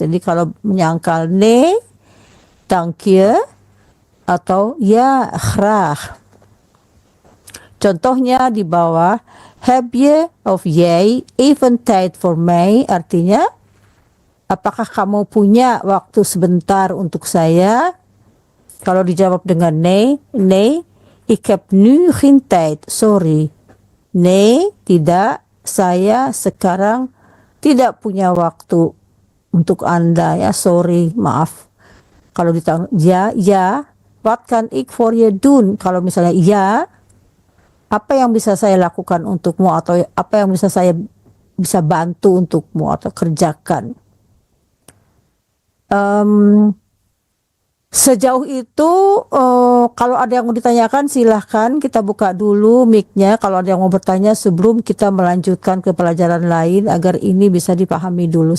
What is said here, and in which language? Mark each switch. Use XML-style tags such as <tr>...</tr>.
<id>Jadi kalau menyangkal</id> <nl>nee, dank je,</nl> <id>atau</id> <nl>ya graag.</nl> <id>Contohnya di bawah,</id> <nl>heb je of jij even tijd voor mij,</nl> <id>artinya apakah kamu punya waktu sebentar untuk saya? Kalau dijawab dengan</id> <nl>nee, ik heb nu geen tijd, sorry.</nl> <id>Nee, tidak, saya sekarang tidak punya waktu untuk Anda, ya, sorry, maaf. Kalau ditanya ya,</id> <nl>wat kan ik voor je doen?</nl> <id>Kalau misalnya ya, apa yang bisa saya lakukan untukmu, atau apa yang saya bisa bantu untukmu atau kerjakan. Sejauh itu kalau ada yang mau ditanyakan silahkan, kita buka dulu mic-nya kalau ada yang mau bertanya sebelum kita melanjutkan ke pelajaran lain agar ini bisa dipahami dulu.</id>